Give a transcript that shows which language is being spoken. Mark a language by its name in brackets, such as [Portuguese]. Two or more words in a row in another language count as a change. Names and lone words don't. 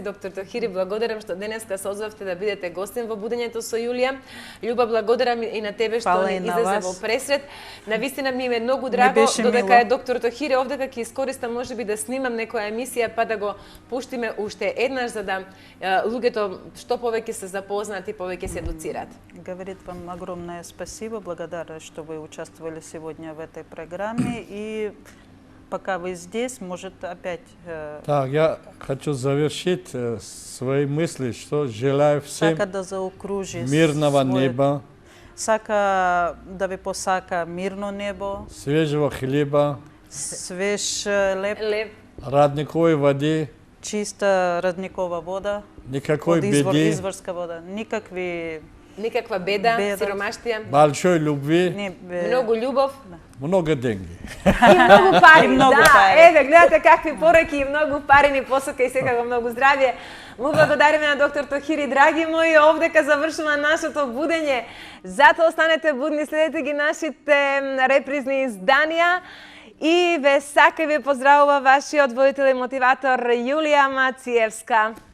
[Macedonian] Доктор Тохири, благодарам што денеска се озвавте да бидете гостин во Будењето со Јулија. Љуба, благодарам и на тебе што ни излезе во пресрет. Навистина ми е многу драго, додека е доктор Тохири овде, ќе искористам можеби да снимам некоја емисија, па да го пуштиме уште еднаш, за да луѓето што повеќе се запознаат и повеќе се едуцираат. [Russian] Говорит вам огромное спасибо, благодарна, что вы участвовали сегодня в этой программе. И пока вы здесь, может опять... Так, я хочу завершить свои мысли, что желаю всем мирного неба, [Macedonian] сака да ви посака мирно небо, [Russian] свежего хлеба, [Macedonian] свеж леп, [Russian] родниковой воды, [Macedonian] чиста родникова вода, [Russian] никакой беды, [Macedonian] изворска вода, никаква беда, сиромаштија, [Russian] большой любви, [Macedonian] многу љубов, [Russian] много деньги. [Macedonian] И многу пари, да. пари. Еве, гледате какви пораки и многу пари ни посока и секако многу здравје. Му благодариме на доктор Тохири, драги мои, овдека завршува нашето будење. Затоа останете будни, следете ги нашите репризни изданија. И ве сака и ве поздравува вашиот водител и мотиватор Јулија Мациевска.